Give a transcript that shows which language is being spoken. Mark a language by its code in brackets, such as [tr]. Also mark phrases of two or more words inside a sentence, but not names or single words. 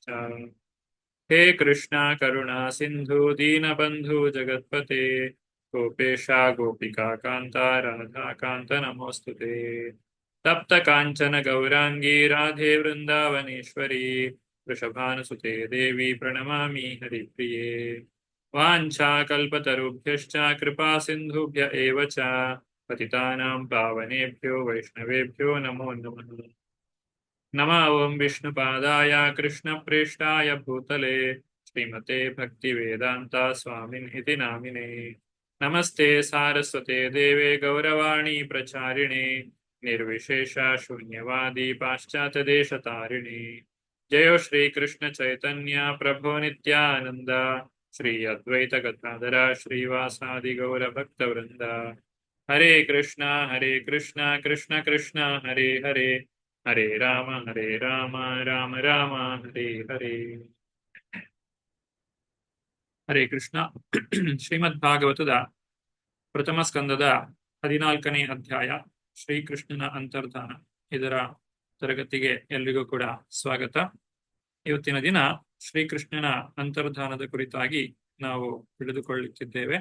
[sa] हे कृष्ण करुणा सिन्धु दीनबन्धु जगत्पते गोपेश गोपिका कान्त राधा कान्त नमोस्तुते. तप्त काञ्चन गौराङ्गी राधे वृन्दावनेश्वरि वृषभानुसुते देवि प्रणमामि हरिप्रिये. वाञ्छाकल्पतरुभ्यश्च कृपा सिन्धुभ्य एव च पतितानां पावनेभ्यो वैष्णवेभ्यो नमो नमः. नमः ॐ विष्णुपादाय कृष्णप्रेष्ठाय भूतले श्रीमते भक्तिवेदान्त स्वामिन् इति नामिने. नमस्ते सारस्वते देवे गौरवाणि प्रचारिणे निर्विशेष शून्यवादि पाश्चात्य देशतारिणि. जयो श्री कृष्ण चैतन्य प्रभो नित्यानन्द श्री अद्वैत गदाधर श्रीवासादि गौर भक्तवृन्द. हरे कृष्ण कृष्ण कृष्ण हरे हरे हरे राम राम राम हरे हरे. हरे कृष्ण. [kn] ಶ್ರೀಮದ್ ಭಾಗವತದ ಪ್ರಥಮ ಸ್ಕಂದದ 14ನೇ ಅಧ್ಯಾಯ ಶ್ರೀಕೃಷ್ಣನ ಅಂತರ್ಧಾನ, ಇದರ ತರಗತಿಗೆ ಎಲ್ರಿಗೂ ಕೂಡ ಸ್ವಾಗತ. ಇವತ್ತಿನ ದಿನ ಶ್ರೀಕೃಷ್ಣನ ಅಂತರ್ಧಾನದ ಕುರಿತಾಗಿ ನಾವು ತಿಳಿದುಕೊಳ್ಳುತ್ತಿದ್ದೇವೆ.